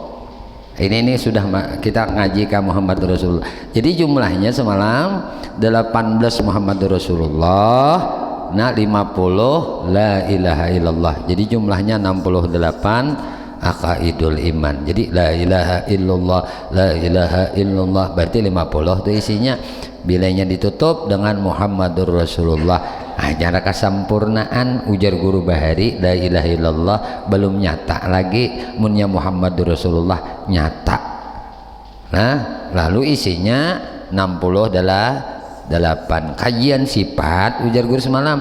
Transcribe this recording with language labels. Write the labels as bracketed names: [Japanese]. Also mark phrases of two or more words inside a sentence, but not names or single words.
[Indonesian] Ini sudah kita ngaji ke [Arabic] محمد رسول الله. [Indonesian] Jadi jumlahnya semalam 18 [Arabic] محمد رسول الله, [Indonesian] nah 50 [Arabic] لا إله إلا الله. [Indonesian] Jadi jumlahnya 68 [Arabic] عقائد الإيمان. [Indonesian] Jadi [Arabic] لا إله إلا الله, لا إله إلا الله [Indonesian] berarti 50 itu isinya. [Banjar] Bilanya ditutup dengan [Arabic] محمد رسول الله. [Banjar] Acara kesempurnaan ujar guru Bahari [Arabic] لا إله إلا الله [Banjar] belum nyata lagi, munnya [Arabic] محمد رسول الله [Banjar] nyata. Nah lalu isinya 60 adalah 8 kajian sifat ujar guru semalam.